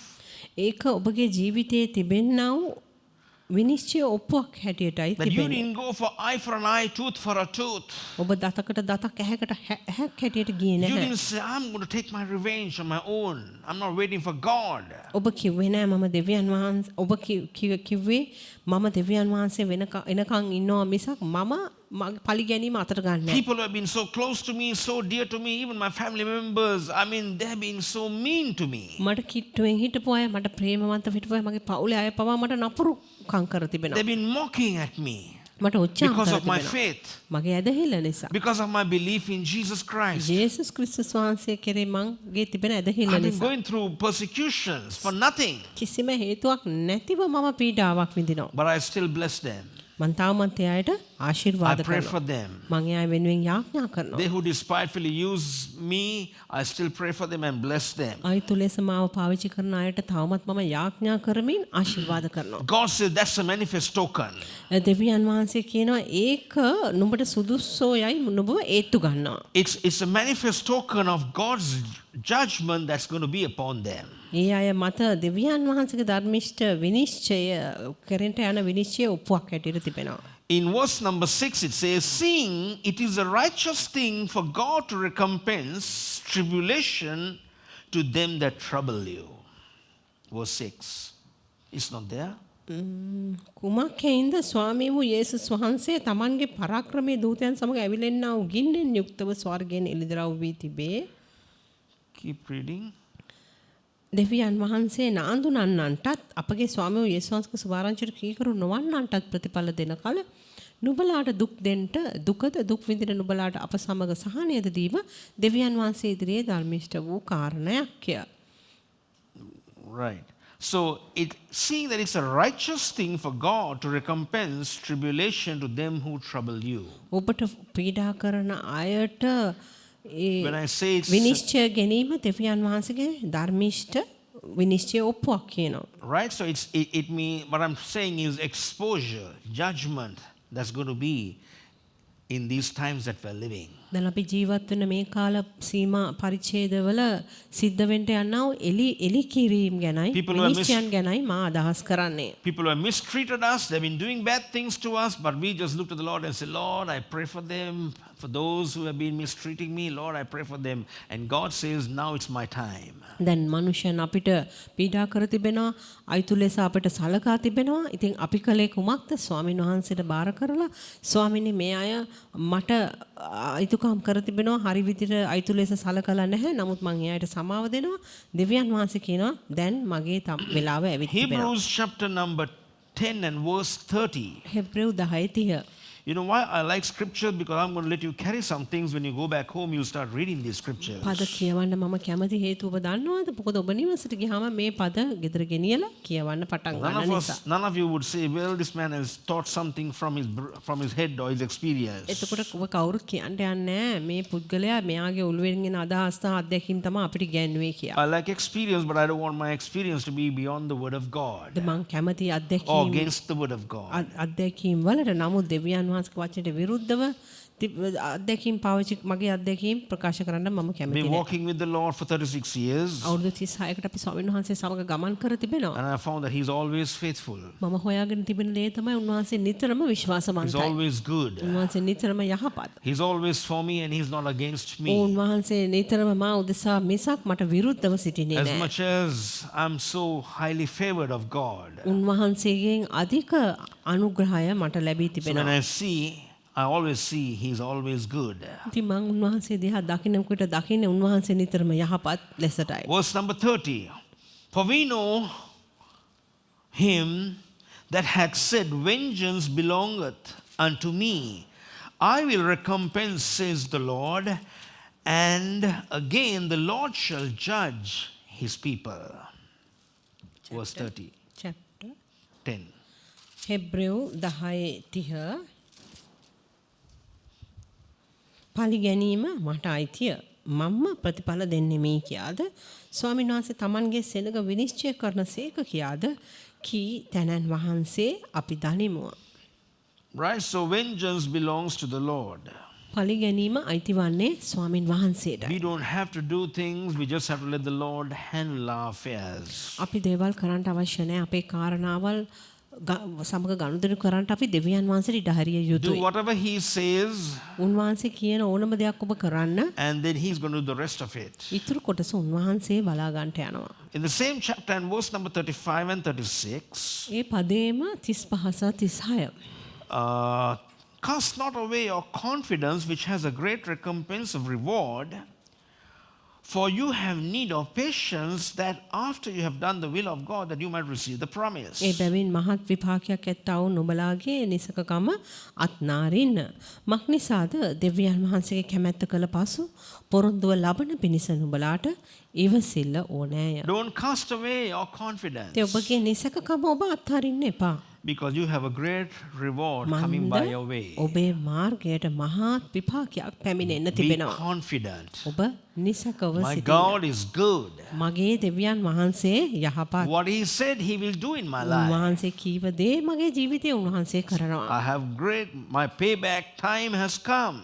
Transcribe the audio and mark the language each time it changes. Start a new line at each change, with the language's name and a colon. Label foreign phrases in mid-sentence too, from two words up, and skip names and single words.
Sinhala: ඒක ඔබගේ ජීවිතයේ තිබෙනා වූ විනිශ්චය ඔප්පුවක් හැටියටයි
English: That you
Sinhala: තිබෙන්නේ.
English: didn't go for eye for an eye, tooth for a tooth.
Sinhala: ඔබ දතකට දතක් ඇහැකට ඇහැක් හැටියට ගියේ
English: You
Sinhala: නැහැ.
English: didn't say, I'm going to take my revenge on my own. I'm not waiting for God.
Sinhala: ඔබ කිව්වේ නෑ මම දෙවියන් වහන්සේ ඔබ කිව්වේ මම දෙවියන් වහන්සේ එනකන් ඉන්නවා මිසක් මම පලි ගැනීම අතට ගන්න නෑ.
English: People who have been so close to me, so dear to me, even my family members, I mean, they have been so mean to me.
Sinhala: මට කිට්ටුවෙන් හිටපු අය මට ප්‍රේමවන්ත හිටපු අය මගේ පවුලේ අය පවා මට නපුරු කම් කර තිබෙනවා.
English: They've been mocking at me
Sinhala: මට උච්චාරණ
English: because
Sinhala: කර
English: of my
Sinhala: තිබෙනවා.
English: faith,
Sinhala: මගේ ඇදහිල්ල නිසා.
English: because of my belief in Jesus Christ.
Sinhala: ජේසුස් ක්‍රිස්තුස් වහන්සේ කෙරේ මගේ තිබෙන ඇදහිල්ල
English: I've been
Sinhala: නිසා.
English: going through persecutions for nothing,
Sinhala: කිසිම හේතුවක් නැතිව මම පීඩාවක් විඳිනවා.
English: but I still bless them.
Sinhala: මං තාමත් එයාට
English: I
Sinhala: ආශිර්වාද
English: pray
Sinhala: කරනවා.
English: for them.
Sinhala: මං එයා වෙනුවෙන් යාඥා කරනවා.
English: They who despitefully use me, I still pray for them and bless them.
Sinhala: අයිතු ලෙස මාව පාවිච්චි කරන අයට තවමත් මම යාඥා කරමින් ආශිර්වාද කරනවා.
English: God says that's a manifest token.
Sinhala: දෙවියන් වහන්සේ කියනවා ඒක නුඹට සුදුස්සෝ යයි නුඹව ඒත්තු ගන්නවා.
English: It's a manifest token of God's judgment that's going to be upon them.
Sinhala: ඒ අය මත දෙවියන් වහන්සේගේ ධර්මිෂ්ඨ විනිශ්චය කරන්ට යන විනිශ්චය ඔප්පුවක් හැටියට තිබෙනවා.
English: In verse number 6 it says, seeing it is a righteous thing for God to recompense tribulation to them that trouble you. Verse 6. It's not there.
Sinhala: කුමක් හේින්ද ස්වාමී වූ යේසුස් වහන්සේ තමන්ගේ පරාක්‍රමයේ දූතයන් සමග ඇවිලෙන්නා වූ ගින්නෙන් යුක්තව ස්වර්ගයෙන් එළිදරව් වී තිබේ.
English: Keep reading.
Sinhala: දෙවියන් වහන්සේ නාඳුනන්නන්ටත් අපගේ ස්වාමී වූ යේසුස් වහන්සේගේ සුභාරංචියට කීකරු නොවන්නන්ටත් ප්‍රතිඵල දෙන කල නුඹලාට දුක් දෙන්නට දුකද දුක් විඳින නුඹලාට අප සමග සහනයද දීම දෙවියන් වහන්සේ ඉදිරියේ ධර්මිෂ්ඨ වූ කාරණයක්ය.
English: Right. So seeing that it's a righteous thing for God to recompense tribulation to them who trouble you.
Sinhala: ඔබට පීඩා කරන අයට
English: When I say it's
Sinhala: විනිශ්චය ගැනීම දෙවියන් වහන්සේගේ ධර්මිෂ්ඨ විනිශ්චය ඔප්පුවක් කියනවා.
English: right, so it means what I'm saying is exposure, judgment that's going to be in these times that we're living.
Sinhala: දැන් අපි ජීවත් වෙන මේ කාල සීමා පරිච්ඡේදවල සිද්ධ වෙන්න යනා වූ එලි කිරීම ගැනයි විනිශ්චයන් ගැනයි මා අදහස් කරන්නේ.
English: People who have mistreated us, they've been doing bad things to us, but we just look to the Lord and say, Lord, I pray for them. For those who have been mistreating me, Lord, I pray for them. And God says, now it's my time.
Sinhala: දැන් මනුෂ්‍යයන් අපිට පීඩා කර තිබෙනවා, අයිතු ලෙස අපිට සලකා තිබෙනවා. ඉතින් අපි කලේ කුමක්ද? ස්වාමීන් වහන්සේට බාර කරලා ස්වාමීනි මේ අය මට අයිතුකම් කර තිබෙනවා, හරි විදිහට අයිතු ලෙස සලකලා නැහැ. නමුත් මං එයාට සමාව දෙනවා. දෙවියන් වහන්සේ කියනවා දැන් මගේ වෙලාව ඇවිත් තිබෙනවා.
English: Hebrews chapter number 10 and verse 30. Hebrew 10:30. You know why I like scripture? Because I'm going to let you carry some things. When you go back home, you start reading these scriptures.
Sinhala: පද කියවන්න මම කැමති හේතුව ඔබ දන්නවද? මොකද ඔබ නිවසට ගියාම මේ පද ගෙදර ගෙනියලා කියවන්න පටන් ගන්න නිසා.
English: None of you would say, well, this man has taught something from his head or his experience.
Sinhala: එතකොට ඔබ කවුරුත් කියන්න යන්නේ නැහැ මේ පුද්ගලයා මෙයාගේ ඔළුවෙන් එන අදහස් සහ අත්දැකීම් තමයි අපිට ගන්නේ කියලා.
English: I like experience, but I don't want my experience to be beyond the word of God
Sinhala: මම කැමති
English: or
Sinhala: අත්දැකීම්
English: against the word of God.
Sinhala: අත්දැකීම් වලට නමුත් දෙවියන් වහන්සේගේ වචනයට විරුද්ධව අත්දැකීම් පාවිච්චි මගේ අත්දැකීම් ප්‍රකාශ කරන්න මම කැමති
English: Been
Sinhala: නැහැ.
English: walking with the Lord for 36 years,
Sinhala: අවුරුදු 36කට අපි ස්වාමීන් වහන්සේ සමග ගමන් කර තිබෙනවා.
English: and I found that He's always faithful.
Sinhala: මම හොයාගෙන තිබෙන දේ තමයි උන්වහන්සේ නිතරම
English: He's
Sinhala: විශ්වාසවන්තයි.
English: always good.
Sinhala: උන්වහන්සේ නිතරම යහපත්.
English: He's always for me, and He's not against me.
Sinhala: උන්වහන්සේ නිතරම මා උදෙසා මිසක් මට විරුද්ධව සිටින්නේ
English: As
Sinhala: නැහැ.
English: much as I'm so highly favored of God,
Sinhala: උන්වහන්සේගෙන් අධික අනුග්‍රහය මට ලැබී
English: so when
Sinhala: තිබෙනවා.
English: I always see He's always good.
Sinhala: ඉතින් මම උන්වහන්සේ දිහා දකින්නකොට දකින්නේ උන්වහන්සේ නිතරම යහපත් ලෙසටයි.
English: Verse number 30. For we know Him that hath said, vengeance belongeth unto me. I will recompense, says the Lord. And again the Lord shall judge His people. Verse 30. Chapter 10.
Sinhala: හෙබ්‍රෙව් 10:30 පලි ගැනීම මට අයිතිය මම්ම ප්‍රතිඵල දෙන්නෙමි කියාද ස්වාමීන් වහන්සේ තමන්ගේ සෙනග විනිශ්චය කරන සේක කියාද කී තැනන් වහන්සේ අපි දනිමු.
English: Right? So vengeance belongs to the Lord.
Sinhala: පලි ගැනීම අයිති වන්නේ ස්වාමීන් වහන්සේට.
English: We don't have to do things. We just have to let the Lord handle our affairs.
Sinhala: අපි දේවල් කරන්න අවශ්‍ය නැහැ. අපේ කාරණාවල් සමග ගනුදෙනු කරන්නට අපි දෙවියන් වහන්සේට ඉඩ හරිය
English: Do
Sinhala: යුතුයි.
English: whatever He says,
Sinhala: උන්වහන්සේ කියන ඕනම දෙයක් ඔබ කරන්න
English: and then He's going to do the rest of it.
Sinhala: ඉතුරු කොටස උන්වහන්සේ බලා ගන්නට යනවා.
English: In the same chapter and verse number 35 and 36,
Sinhala: ඒ පදේම 35 සහ 36.
English: cast not away your confidence, which has a great recompense of reward. For you have need of patience, that after you have done the will of God, that you might receive the promise.
Sinhala: ඒ බැවින් මහත් විපාකයක් ඇත්තා වූ නුඹලාගේ නිසකකම අත්නාරින්න. මක්නිසාද දෙවියන් වහන්සේගේ කැමැත්ත කළ පසු පොරොන්දුව ලබන පිණිස නුඹලාට ඉවසිල්ල ඕනෑය.
English: Don't cast away your confidence,
Sinhala: ඒ ඔබගේ නිසකකම ඔබ අත්හරින්න එපා.
English: because you have a great reward coming by your way.
Sinhala: ඔබේ මාර්ගයට මහත් විපාකයක් පැමිණෙන්න
English: Be
Sinhala: තිබෙනවා.
English: confident.
Sinhala: ඔබ නිසකව
English: My
Sinhala: සිටින්න.
English: God is good.
Sinhala: මගේ දෙවියන් වහන්සේ යහපත්.
English: What He said He will do in my life.
Sinhala: උන්වහන්සේ කීව දේ මගේ ජීවිතේ උන්වහන්සේ කරනවා.
English: I have great, my payback time has come.